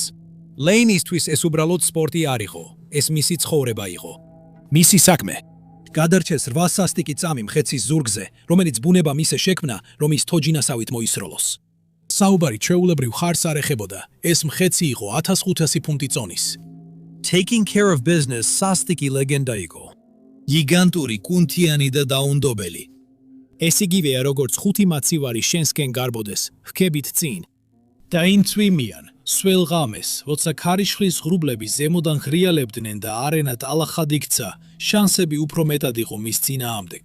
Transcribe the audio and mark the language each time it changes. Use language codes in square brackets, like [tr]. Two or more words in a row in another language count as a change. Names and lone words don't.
[ka] Lane-ისთვის ეს უბრალოდ სპორტი არ იყო, ეს მისი ცხოვრება იყო. მისი საქმე. გადარჩეს 8 სასტიკი წამი მხეცის ზურგზე, რომელიც ბუნება მისე შექმნა, რომ ის თოჯინასავით მოისროლოს. საუბარი ჩვეულებრივ ხარს არ ეხებოდა, ეს მხეცი იყო 1500 ფუნტი წონის. Taking care of business სასტიკი ლეგენდა იყო. გიგანტური, კუნთიანი და დაუნდობელი. ეს იგივეა როგორც 5 მაცივარი შენსკენ გარბოდეს, ჰქებით წინ. და ინცვიმიან, სველ ღამეს, როცა ქარიშხლის ღრუბლები ზემოდან ღრიალებდნენ და არენა ტალახად იქცა, შანსები უფრო მეტად იყო მის წინააღმდეგ.